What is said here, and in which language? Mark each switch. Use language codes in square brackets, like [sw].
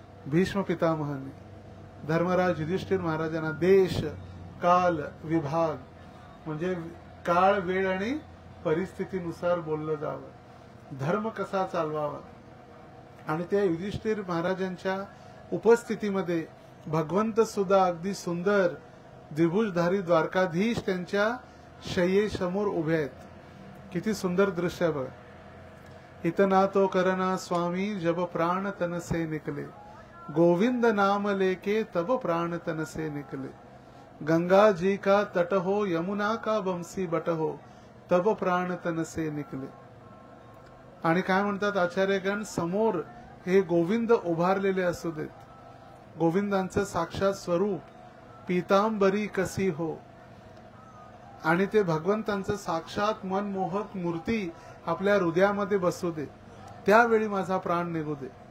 [mr] भीष्म पितामहांनी. धर्मराज युधिष्ठिर महाराजांना देश काल विभाग म्हणजे काळ, वेळ आणि परिस्थितीनुसार बोललं जावं, धर्म कसा चालवावा. आणि त्या युधिष्ठिर महाराजांच्या उपस्थितीमध्ये भगवंत सुद्धा अगदी सुंदर द्विभुजधारी द्वारकाधीश त्यांच्या शय्येसमोर उभे आहेत. किती सुंदर दृश्य आहे बघा. [hi] इतना तो करना स्वामी जब प्राण तन से निकले, गोविंद नाम लेके तब प्राण तन से निकले. गंगा जी का तट हो, यमुना का बंसी बट हो, तब प्राण तन से निकले. [mr] आणि काय म्हणतात आचार्यगण, समोर हे गोविंद उभारलेले असू देत, गोविंदांचं साक्षात स्वरूप पीतांबरी कसी हो, आणि ते भगवंतांचं साक्षात मनमोहक मूर्ती आपल्या हृदयामध्ये बसू दे, त्यावेळी माझा प्राण निघू दे.